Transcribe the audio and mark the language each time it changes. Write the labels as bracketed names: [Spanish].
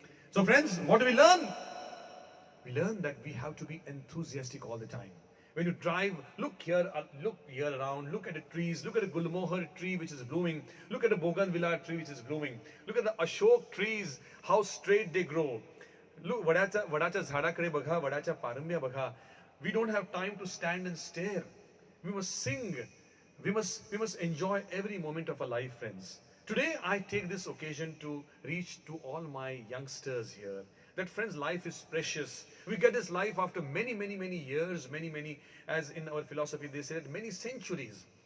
[English] So friends, what do we learn? We learn that we have to be enthusiastic all the time. When you drive, look here around, look at the trees, look at the Gulmohar tree which is blooming, look at the Bougainvillea tree which is blooming, look at the Ashok trees, how straight they grow. [Marathi] Look, वडाच्या झाडाकडे बघा, वडाच्या पारंब्या बघा. [English] We don't have time to stand and stare. We must sing. We must enjoy every moment of our life, friends. Today I take this occasion to reach to all my youngsters here that friends, life is precious. We get this life after many years, many, as in our philosophy they said, many centuries.